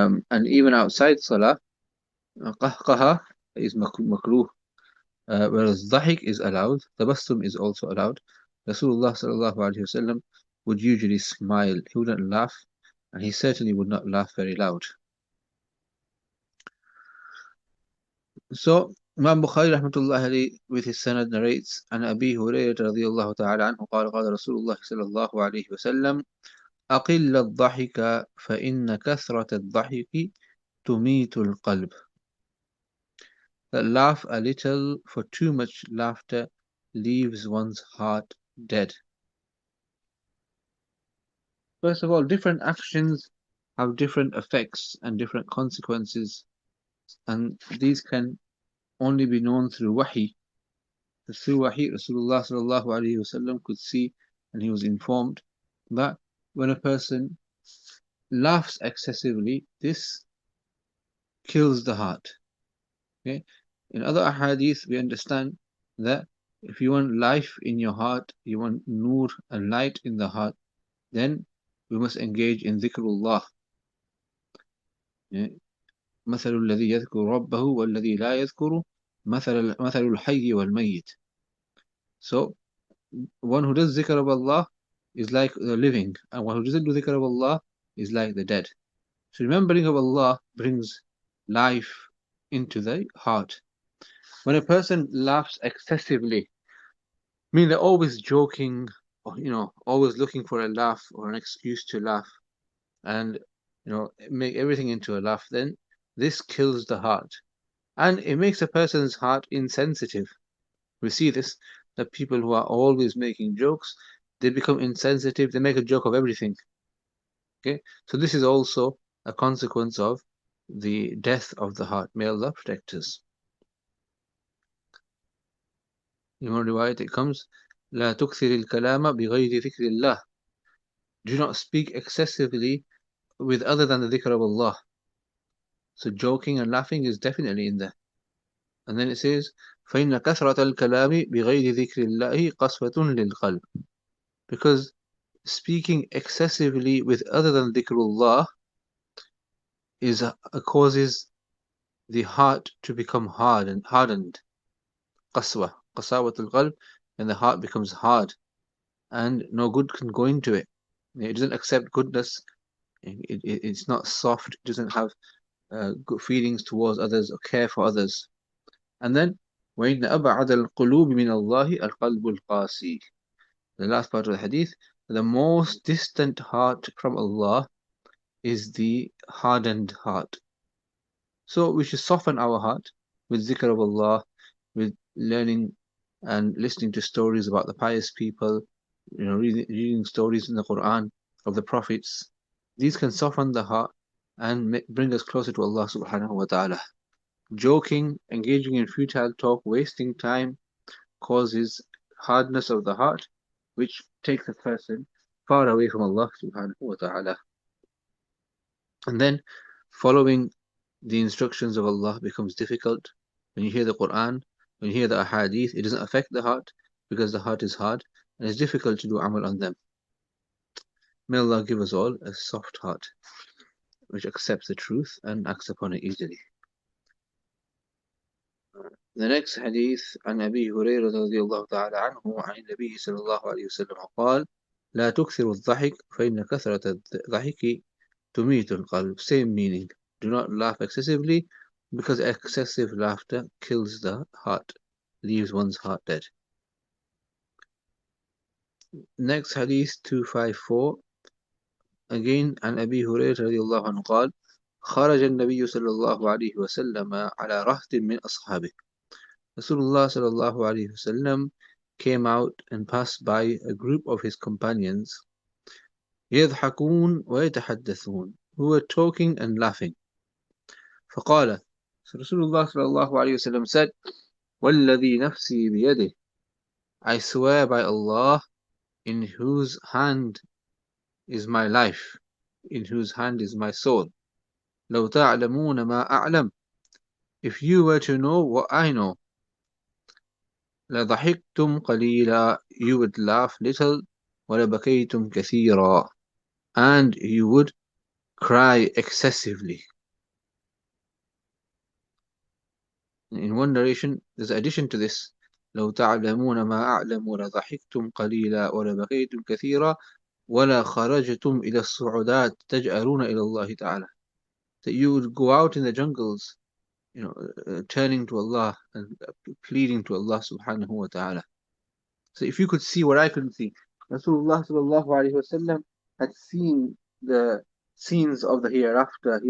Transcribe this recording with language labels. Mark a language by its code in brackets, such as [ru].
[en] And even outside salah, qahqaha is makruh. Whereas dhahik is allowed, tabassum is also allowed. Rasulullah sallallahu alaihi wasallam would usually smile. He wouldn't laugh, and he certainly would not laugh very loud. So Imam Bukhari rahmatullahi alayhi with his sanad narrates [ar] عن أبي هريرة رضي الله تعالى عنه قال قال رسول الله صلى الله عليه وسلم أقل الضحك فإن كثرة الضحك تميت القلب. [en] That laugh a little, for too much laughter leaves one's heart dead. First of all, different actions have different effects and different consequences, and these can only be known through wahi. Through wahi, Rasulullah sallallahu alaihi wasallam could see, and he was informed that when a person laughs excessively, this kills the heart. Okay? In other ahadith, we understand that if you want life in your heart, you want nur and light in the heart, then we must engage in dhikrullah. [ar] مثل الذي يذكر ربه والذي لا يذكر مثل الحي والميت. [en] So one who does zikr of Allah is like the living, and one who doesn't do zikr of Allah is like the dead. So remembering of Allah brings life into the heart. When a person laughs excessively, I mean they're always joking, or always looking for a laugh or an excuse to laugh, and make everything into a laugh, then this kills the heart, and it makes a person's heart insensitive. We see this, that people who are always making jokes, they become insensitive, they make a joke of everything. Okay, so this is also a consequence of the death of the heart. May Allah protect us. In one riwayat it comes, [ar] لا تكثر الكلام بغير ذكر الله. [en] Do not speak excessively with other than the dhikr of Allah. So joking and laughing is definitely in there. And then it says, [ar] فإن كثرة الكلام بغير ذكر الله قسوة للقلب. [en] Because speaking excessively with other than dhikrullah causes the heart to become hardened. Qaswa, qasawatul qalb, and the heart becomes hard, and no good can go into it. It doesn't accept goodness, It's not soft. It doesn't have good feelings towards others or care for others. And then [ar] وَإِنَّ أَبْعَدَ الْقُلُوبِ مِنَ اللَّهِ الْقَلْبُ الْقَاسِي. [en] The last part of the hadith, the most distant heart from Allah is the hardened heart. So we should soften our heart with zikr of Allah, with learning and listening to stories about the pious people, reading stories in the Quran of the prophets. These can soften the heart and bring us closer to Allah subhanahu wa ta'ala. Joking, engaging in futile talk, wasting time causes hardness of the heart, which takes a person far away from Allah subhanahu wa ta'ala. And then following the instructions of Allah becomes difficult. When you hear the Quran, when you hear the hadith, it doesn't affect the heart because the heart is hard and it's difficult to do amal on them. May Allah give us all a soft heart which accepts the truth and acts upon it easily. The next hadith [ar] عن أبي هريرة رضي الله تعالى عنه عن النبي صلى الله عليه وسلم قال لا تكثر الضحك فإن كثرة الضحك تميت القلب. [en] Same meaning. Do not laugh excessively because excessive laughter kills the heart, leaves one's heart dead. Next hadith 254 again [ar] عن أبي هريرة رضي الله عنه قال خرج النبي صلى الله عليه وسلم على رهط من أصحابه. [en] Rasulullah sallallahu alayhi wasallam came out and passed by a group of his companions [ar] يضحكون ويتحدثون, [en] who were talking and laughing. [ar] فقال, [en] so Rasulullah sallallahu alayhi wasallam said, [ar] والذي نفسي بيده, [en] I swear by Allah in whose hand is my life, in whose hand is my soul. [ar] لو تعلمون ما أعلم, [en] if you were to know what I know. [ar] لضحكتم قليلا, [en] you would laugh little. [ar] ولبكيتم كثيرا, [en] and you would cry excessively. In one narration, there's an addition to this. [ar] لو تعلمون ما أعلم ولضحكتم قليلا ولبكيتم كثيرا ولا خرجتم إلى الصعودات تجأرون إلى الله تعالى. [en] That you would go out in the jungles, turning to Allah and pleading to Allah subhanahu wa ta'ala. So if you could see what I couldn't see, Rasulullah sallallahu alayhi wasallam had seen the scenes of the hereafter.